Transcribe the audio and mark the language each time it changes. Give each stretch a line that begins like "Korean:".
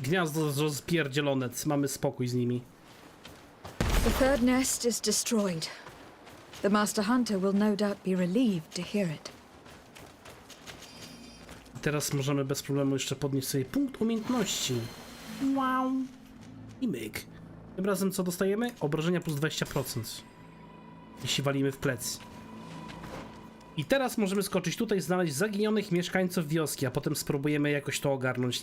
Polish: Gniazdo rozpierdzielone, mamy spokój z nimi.
English: The third nest is destroyed. The Master Hunter will no doubt be relieved to hear it.
Polish: Teraz możemy bez problemu jeszcze podnieść sobie punkt umiejętności. Wow. I myk. Tym razem co dostajemy? Obrażenia plus 20%. Jeśli walimy w plecy. I teraz możemy skoczyć tutaj, znaleźć zaginionych mieszkańców wioski, a potem spróbujemy jakoś to ogarnąć.